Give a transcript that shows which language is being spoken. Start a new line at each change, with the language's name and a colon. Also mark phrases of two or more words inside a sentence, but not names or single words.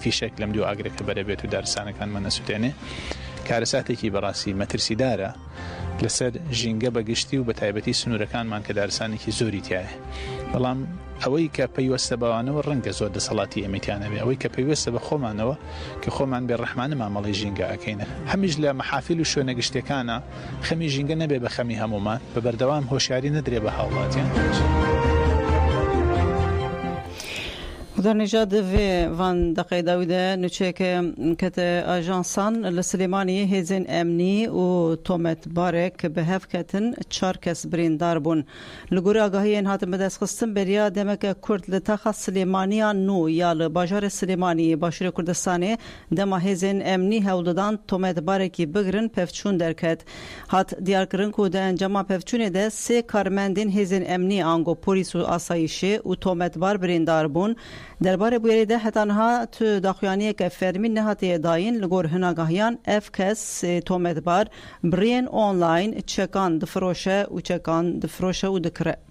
Central Kurdish: فیشێک لەم دوو ئاگرەکە بەرەبێت و دارستانەکانمان نەسووتێنێ کارەساتێکی بەڕاستی مەترسیدارە لەسەر ژینگە بەگشتی و بە تایبەتی سنوورەکانمان کە دارستانێکی زۆری تایە بەڵام ئەوەی کە پەیوەستە بەوانەوە ڕەنگە زۆر دەسەڵاتی ئەمەتیانەوێ ئەوەی کە پەیوەستە بە خۆمانەوە کە خۆمان بێڕەحمانە مامەڵی ژینگە ئەکەینە هەمیش لە مەحافیل و شوێنە گشتەکانە خەمی ژینگە نەبێ بە خەمی هەمومان بە بەردەوام هۆشیاری نەدرێ بە هاوڵاتیان
Kurdish: در نجاد وان دقیقه داوده نچه که کت آژانسان لسلیمانی هزین امنی و تومت بارک به هف کتن 4 کس بریندار بون لگوری آگاهی این هاتم بدست خستن بریا دمک کرد لتاخ سلیمانی نو یا لباجار سلیمانی باشور کردستانی دما هزین امنی هولدان تومت بارکی بگرن پفچون درکت هات دیار کرن که ده انجام پفچون ده 3 کارمندین هزین امنی آنگو پولیس و آسایشی و تومت بار بریندار بون درباره بویری ده هتانها تو داخویانی که فرمین نهاتی داین لگور هنگاهیان اف کس تومت بار برین آنلاین چکان دفروشه و دکره.